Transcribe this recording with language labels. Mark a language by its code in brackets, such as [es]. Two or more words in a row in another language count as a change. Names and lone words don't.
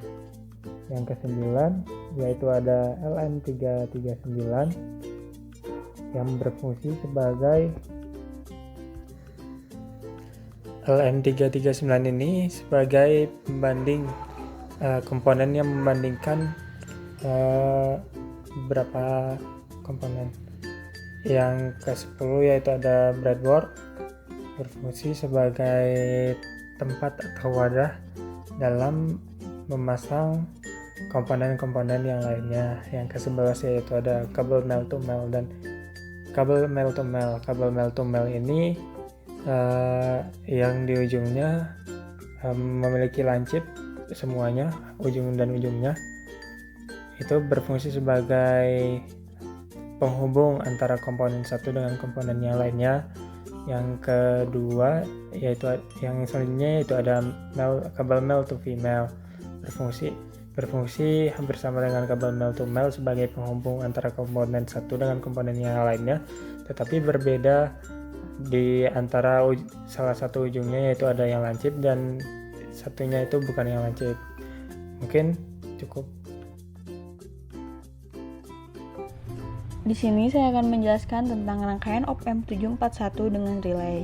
[id] Yang ke-9 yaitu ada LM339 yang berfungsi sebagai LM339 ini sebagai pembanding komponen yang membandingkan beberapa komponen. Yang ke-10 yaitu ada breadboard, berfungsi sebagai tempat atau wadah dalam memasang komponen-komponen yang lainnya. Yang ke-11 yaitu ada kabel [en] male to male [id] dan kabel [en] male to male. [id] Kabel [en] male to male [id] ini yang di ujungnya memiliki lancip semuanya, ujung dan ujungnya itu berfungsi sebagai penghubung antara komponen satu dengan komponen yang lainnya. Yang kedua yaitu yang selanjutnya yaitu ada kabel [en] male to female, [id] berfungsi berfungsi hampir sama dengan kabel [en] male to male [id] sebagai penghubung antara komponen satu dengan komponen yang lainnya, tetapi berbeda di antara salah satu ujungnya, yaitu ada yang lancip dan satunya itu bukan yang lancip. Mungkin cukup. Di sini saya akan menjelaskan tentang rangkaian op-amp 741 dengan relay.